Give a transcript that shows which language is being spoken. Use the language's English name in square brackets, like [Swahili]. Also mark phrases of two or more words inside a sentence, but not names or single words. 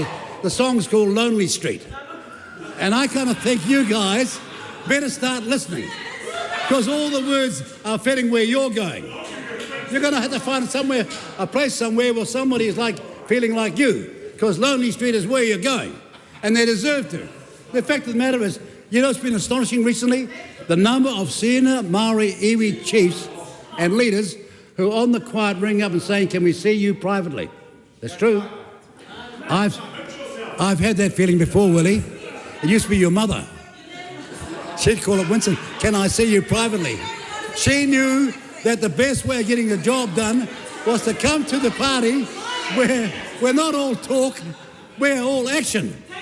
[English] The song's called Lonely Street. And I kind of think you guys better start listening, because all the words are fitting where you're going. You're going to have to find a place somewhere where somebody is like feeling like you, because Lonely Street is where you're going, and they deserve to. The fact of the matter is, you know, it's been astonishing recently, the number of senior Maori iwi chiefs and leaders who on the quiet ring up and saying, can we see you privately? That's true. I've had that feeling before, Willie. It used to be your mother. She'd call it, Winston, can I see you privately? She knew that the best way of getting the job done was to come to the party where we're not all talk, we're all action.